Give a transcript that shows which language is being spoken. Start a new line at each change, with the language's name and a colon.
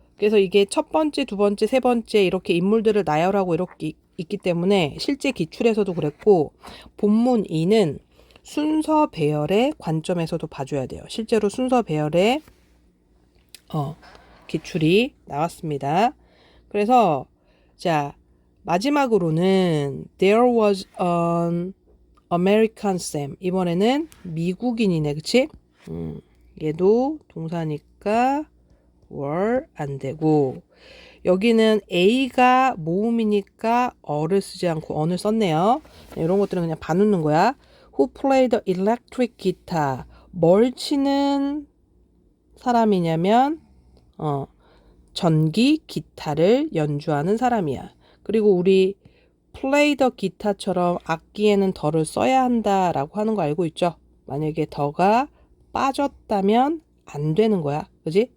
Korean: 그래서 이게 첫 번째, 두 번째, 세 번째 이렇게 인물들을 나열하고 이렇게 있기 때문에 실제 기출에서도 그랬고 본문 2는 순서 배열의 관점에서도 봐줘야 돼요. 실제로 순서 배열의 기출이 나왔습니다. 그래서 자 마지막으로는
English: There was an American Sam.
Korean: 이번에는 미국인이네, 그치? 얘도 동사니까 were 안 되고 여기는 A가 모음이니까 어를 쓰지 않고 on을 썼네요. 이런 것들은 그냥 봐놓는 거야.
English: Who played the electric guitar?
Korean: 뭘 치는 사람이냐면 전기 기타를 연주하는 사람이야. 그리고 우리
English: play the guitar
Korean: 처럼 악기에는 더를 써야 한다라고 하는 거 알고 있죠? 만약에 더가 빠졌다면 안 되는 거야. 그지?